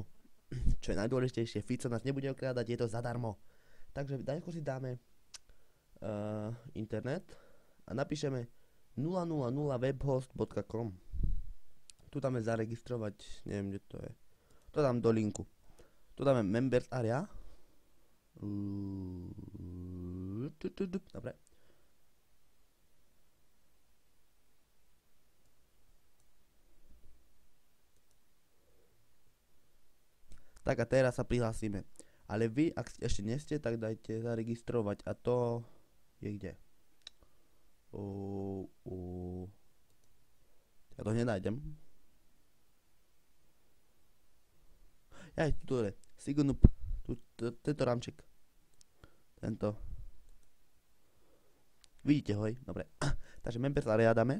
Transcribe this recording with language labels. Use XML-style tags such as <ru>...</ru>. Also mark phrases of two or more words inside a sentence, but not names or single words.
<sk>Čo je najdôležitejšie, Fico nás nebude okrádať, je to zadarmo. Takže najskôr si dáme internet a napíšeme 000webhost.com. Tu dáme zaregistrovať, neviem, kde to je. To dám do linku. Tu dáme</sk> <en>members area.</en> <sk>Dobre. Tak a teraz sa prihlásime. Ale vy, ak ešte nie ste, tak dajte zaregistrovať. A to je kde? Ja to nenájdem. Tu je. Sigunup. Tento rámček. Tento. Vidíte ho, hej? Dobre. Takže</sk> <en>members area</en> <sk>dáme.</sk>